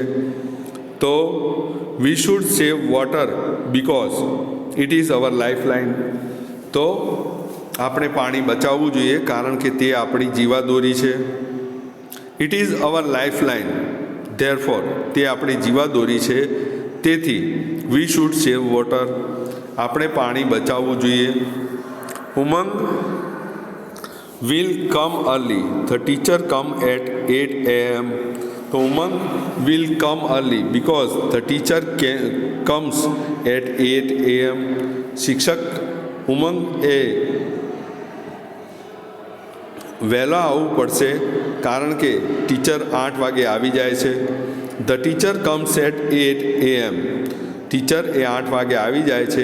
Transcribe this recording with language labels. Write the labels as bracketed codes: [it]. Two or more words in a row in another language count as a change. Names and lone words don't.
[gu] તો [en] we should save water because it is our lifeline, [gu] તો આપણે પાણી બચાવવું જોઈએ કારણ કે તે આપણી જીવાદોરી છે. [en] it is our lifeline, therefore [gu] તે આપણી જીવાદોરી છે. તેથી [en] we should save water, [gu] આપણે પાણી બચાવવું જોઈએ. [en] ઉમંગ will come early, the teacher come at 8 a.m. તો ઉમંગ will come early because the teacher comes at 8 a.m. [gu] શિક્ષક ઉમંગ એ વહેલા આવવું પડશે કારણ કે ટીચર 8 વાગે આવી જાય છે. [en] the teacher comes at 8 a.m. [gu] ટીચર એ 8 વાગે આવી જાય છે.